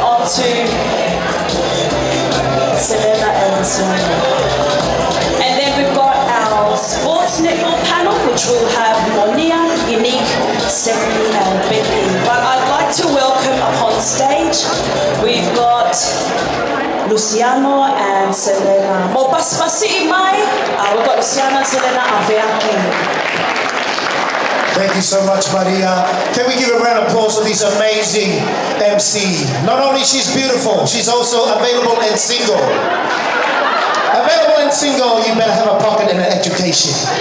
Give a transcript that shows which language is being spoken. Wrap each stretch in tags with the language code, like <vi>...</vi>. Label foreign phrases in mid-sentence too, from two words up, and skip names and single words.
<en>to Selena and Luciano. And then we've got our sports netball panel, which will have Monia, Unique, Stephanie and Becky. But I'd like to welcome up on stage, we've got Luciano and Selena. Mo paspasi mai, we've got Luciano and Selena Aveaki. Thank you so much, Maria. Can we give a round of applause for this amazing MC? Not only she's beautiful, she's also available and single. Available and single, you better have a pocket and an education.</en>